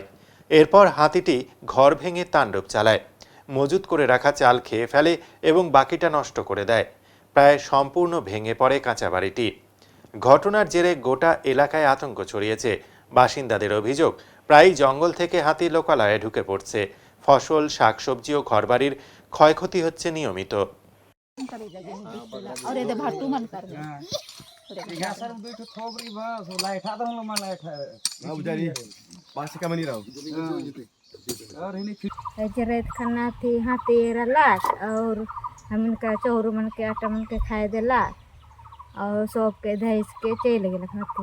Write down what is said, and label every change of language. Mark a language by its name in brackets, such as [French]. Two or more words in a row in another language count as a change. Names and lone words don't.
[Bangla] এরপর হাতিটি ঘর ভেঙে তাণ্ডব চালায়, মজুত করে রাখা চাল খেয়ে ফেলে এবং বাকিটা নষ্ট করে দেয়। প্রায় সম্পূর্ণ ভেঙে পড়ে কাঁচা বাড়িটি। ঘটনার জেরে গোটা এলাকায় আতঙ্ক ছড়িয়েছে। বাসিন্দাদের অভিযোগ, প্রায় জঙ্গল থেকে হাতি লোকালয়ে ঢুকে পড়ছে। ফসল, শাকসবজি ও ঘরবাড়ির ক্ষয়ক্ষতি হচ্ছে নিয়মিত। [Sadri] रात खाना थी हाथी लाश और हमन का चौरू मन के आटा मन के खाए देला और सब के धैस के चले गए हाथी।